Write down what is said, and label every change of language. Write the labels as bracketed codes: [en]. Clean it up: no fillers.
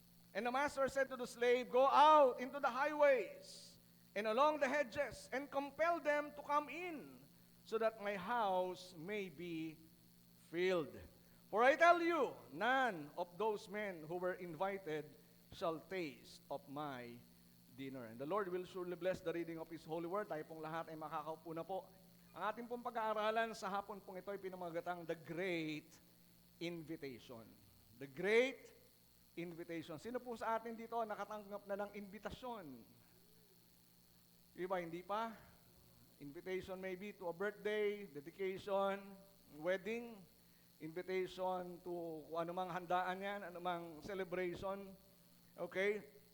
[en] And the master said to the slave, 'Go out into the highways and along the hedges, and compel them to come in, so that my house may be filled. For I tell you, none of those men who were invited shall taste of my dinner.'" And the Lord will surely bless the reading of His holy word. [tl] Tayo pong lahat ay makakaupo na po. Ang ating pong pag-aaralan sa hapon pong ito ay pinamagatang The Great Invitation. The Great Invitation. Sino po sa atin dito nakatanggap na ng invitasyon? Iba, hindi pa? [en] Invitation maybe to a birthday, dedication, wedding, invitation to [tl] anumang handaan yan, anumang [en] celebration. Okay?